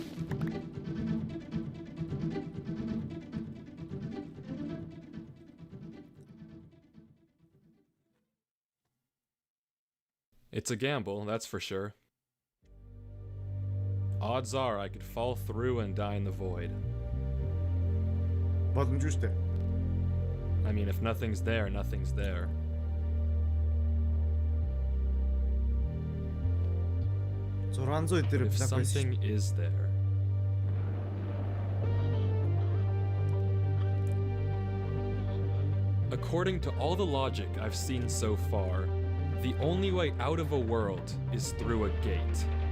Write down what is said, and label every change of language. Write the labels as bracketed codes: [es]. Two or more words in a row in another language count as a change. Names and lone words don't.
[en] It's a gamble, that's for sure. Odds are I could fall through and die in the void. [mn] Боломжгүй шүү дээ. [en] I mean, if nothing's there, nothing's there. If something is there. According to all the logic I've seen so far, the only way out of a world is through a gate.